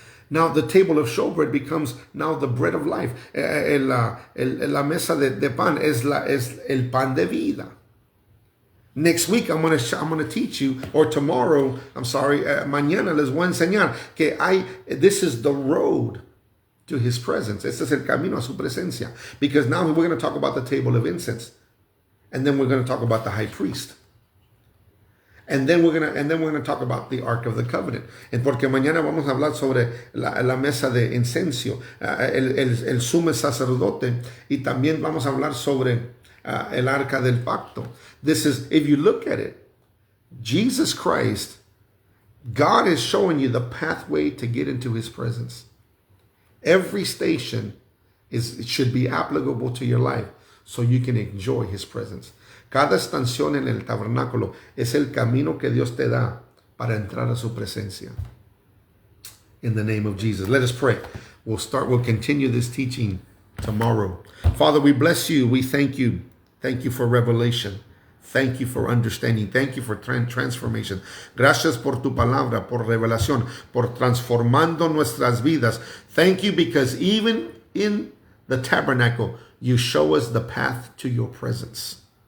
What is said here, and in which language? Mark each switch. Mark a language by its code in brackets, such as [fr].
[en] Now the table of showbread becomes now the bread of life. [es] La mesa de pan es el pan de vida. [en] Next week I'm gonna teach you, or tomorrow, [es] mañana les voy a enseñar que [en] this is the road to his presence. [es] Este es el camino a su presencia. [en] Because now we're going to talk about the table of incense, and then we're going to talk about the high priest. And then we're gonna talk about the Ark of the Covenant. [es] Porque mañana vamos a hablar sobre la mesa de incenso, el sumo sacerdote, y también vamos a hablar sobre el Arca del Pacto. [en] This is, if you look at it, Jesus Christ, God is showing you the pathway to get into his presence. Every station should be applicable to your life so you can enjoy his presence. [es] Cada estación en el tabernáculo es el camino que Dios te da para entrar a su presencia. [en] In the name of Jesus. Let us pray. We'll continue this teaching tomorrow. Father, we bless you. We thank you. Thank you for revelation. Thank you for understanding. Thank you for transformation. [es] Gracias por tu palabra, por revelación, por transformando nuestras vidas. [en] Thank you because even in the tabernacle, you show us the path to your presence.